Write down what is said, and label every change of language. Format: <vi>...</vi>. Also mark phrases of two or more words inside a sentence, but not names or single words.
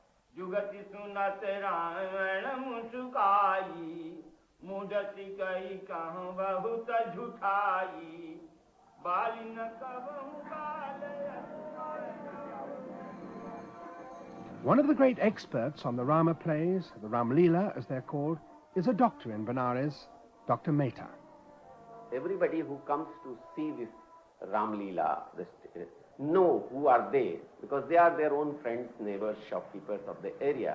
<awa>जुगति सुनत रावण मुचुकाई मुदति कही कहूँ बहुत झूठाई बाली न कहूँ</awa> <en>One of the great experts on the Rama plays, the Ramlila as they're called, is a doctor in Benares, Dr. Mehta. Everybody who comes to see this Ramlila know who are they, because they are their own friends, neighbors, shopkeepers of the area.</en>